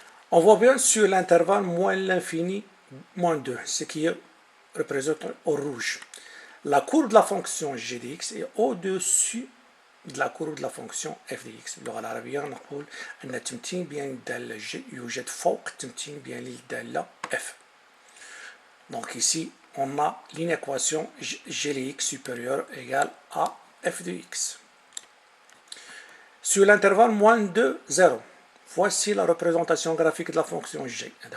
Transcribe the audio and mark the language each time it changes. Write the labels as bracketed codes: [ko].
[fr] On voit bien sur l'intervalle moins l'infini, moins 2, ce qui est représenté au rouge. La courbe de la fonction g de x est au-dessus de la courbe de la fonction f de x. [ar] باللغة العربية نقول أن تمثيل بين الدالة g يوجد فوق تمثيل بين الدالة f. [fr] Donc ici, on a l'inéquation g de x supérieure égale à f de x. Sur l'intervalle moins 2, 0. Voici la représentation graphique de la fonction g.